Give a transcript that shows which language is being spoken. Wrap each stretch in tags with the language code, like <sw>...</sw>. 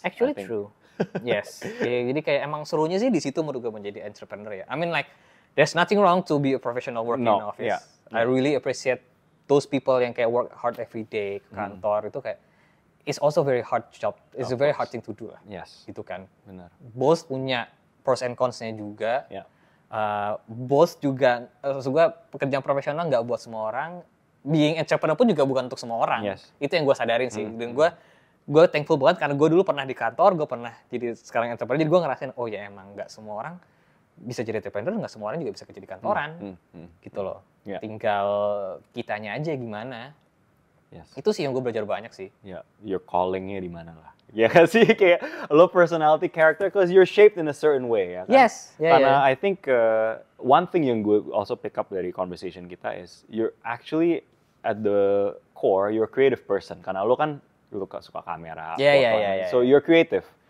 <en>actually true. Yes. Jadi kayak emang serunya sih di situ menurut gue menjadi entrepreneur ya. I mean like there's nothing wrong to be a professional working in office. I really appreciate those people yang kayak work hard every day ke kantor itu kayak it's also very hard job. It's a very hard thing to do lah. Yes.</en> <id>Gitu kan. Benar. Both punya pros and cons-nya juga. Both juga juga pekerjaan profesional nggak buat semua orang. Being entrepreneur pun juga bukan untuk semua orang.</id> <en>Yes.</en> <id>Itu yang gue sadarin sih. Dan gue thankful banget karena gue dulu pernah di kantor, gue pernah jadi sekarang entrepreneur. Jadi gue ngerasain, oh ya emang nggak semua orang bisa jadi entrepreneur, nggak semua orang juga bisa kerja di kantoran. Gitu loh. Tinggal kitanya aja gimana.</id> <en>Yes.</en> <id>Itu sih yang gue belajar banyak sih. Your calling-nya di mana lah.</id> <en>Ya kan sih, kayak lo personality character, because you're shaped in a certain way.</en> <id>Ya kan?</id> <en>Yes. Karena I think one thing yang gue also pick up dari conversation kita is you're actually at the core, you're a creative person.</en> <id>Karena lo kan suka kamera, so you're creative.</id>